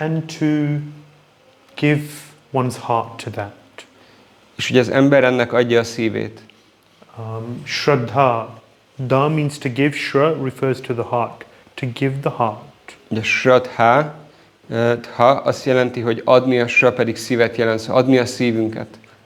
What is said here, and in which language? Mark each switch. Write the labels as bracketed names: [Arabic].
[English] And to give one's heart to that. [Hungarian] És ugye az ember ennek adja a szívét. [English] Shraddha. Da means to give, shra refers to the heart. To give the heart. [Hungarian] Ugye shraddha, azt jelenti, hogy adni, a shra pedig szívet jelent, szóval adni a szívünket.